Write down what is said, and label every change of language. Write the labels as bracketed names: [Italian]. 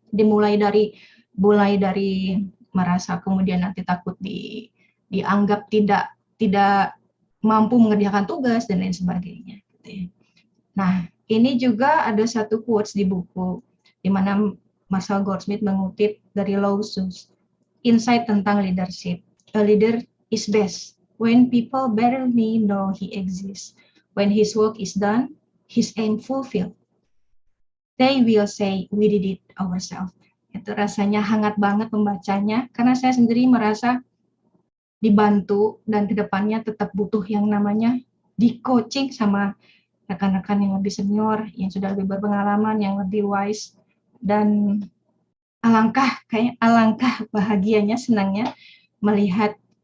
[Indonesian] Dimulai dari merasa kemudian nanti takut dianggap tidak mampu mengerjakan tugas dan lain sebagainya. Nah, ini juga ada satu quotes di buku di mana Marshall Goldsmith mengutip dari Lao Tzu, insight tentang leadership. [English] A leader is best when people barely know he exists. When his work is done, his aim fulfilled. They will say we did it ourselves. [Indonesian] Itu rasanya hangat banget membacanya karena saya sendiri merasa dibantu dan kedepannya tetap butuh yang namanya di coaching sama rekan-rekan yang lebih senior, yang sudah lebih berpengalaman, yang lebih wise, dan alangkah bahagianya, senangnya melihat